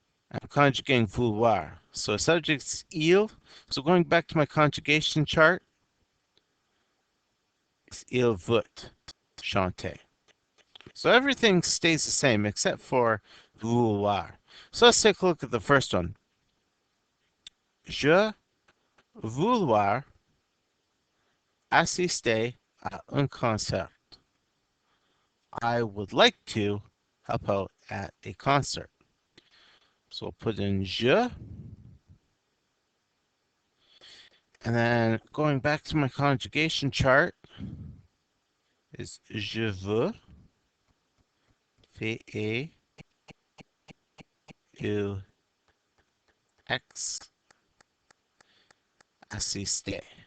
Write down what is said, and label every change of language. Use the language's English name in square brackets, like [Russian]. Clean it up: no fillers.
[English] I'm conjugating vouloir. [French] So subject's il. [English] So going back to my conjugation chart, it's [French] il veut chanter. [English] So everything stays the same except for vouloir. So let's take a look at the first one. [French] Je vouloir assister à un concert. [English] I would like to help out at a concert. So we'll put in je. And then going back to my conjugation chart is [French] je veux, [English] V-E, U, X, [French] assister.